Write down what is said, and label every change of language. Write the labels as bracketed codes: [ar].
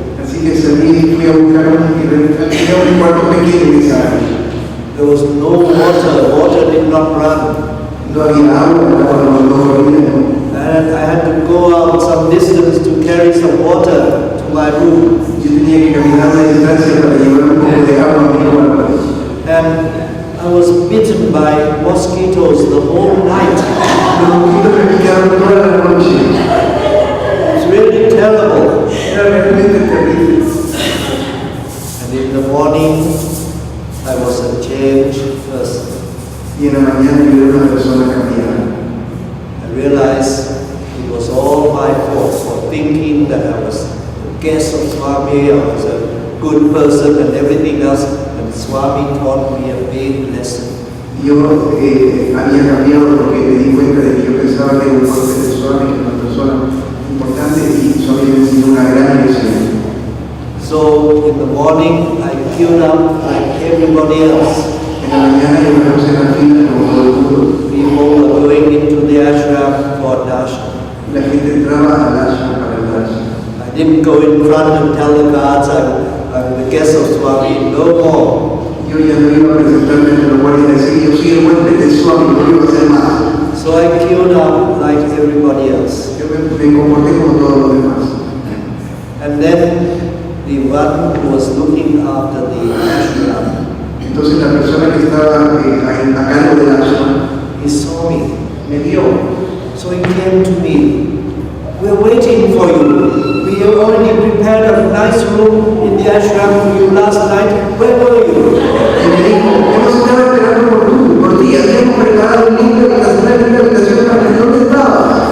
[es] Así que salí y fui a buscar un cuarto pequeño en esa área. [en] There was no water, water did not run. [es] No había agua, no había. [en] And I had to go out some distance to carry some water to my room. [es] Yo tenía que caminar una distancia para llevar un poco de agua a mi cuarto. [en] And I was bitten by mosquitoes the whole night. [es] Los mosquitos me picaron toda la noche. [en] It was really terrible. [es] Era realmente terrible. [en] morning, I was a changed person. [es] Y en la mañana yo era una persona cambiada. [en] I realized it was all my fault for thinking that I was a guest of Swami, I was a good person and everything else, and Swami taught me a big lesson. [es] Yo había cambiado porque me di cuenta de que yo pensaba que era un golpe de Swami, que era una persona importante, y Swami me enseñó una gran lección. [en] So in the morning, I queued up like everybody else. [es] En la mañana yo me puse en la fila como todo el mundo. [en] People were going into the ashram for darshan. [es] La gente entraba al ashram para el darshan. [en] I didn't go in front and tell the guards I'm the guest of Swami, no more. [es] Yo ya no iba a presentarme en la guardia y decir, yo soy el huésped de Swami, no iba a hacer más. [en] So I queued up like everybody else. [es] Yo me comporté como todos los demás. [en] And then the one who was looking after the ashram, [es] Entonces la persona que estaba a cargo del ashram, [en] he saw me. [es] me vio. [en] So he came to me. We're waiting for you. We have already prepared a nice room in the ashram for you last night. Where were you? [es] Y me dijo, hemos estado esperando por ti, habíamos preparado un lindo habitación para que ¿dónde estabas?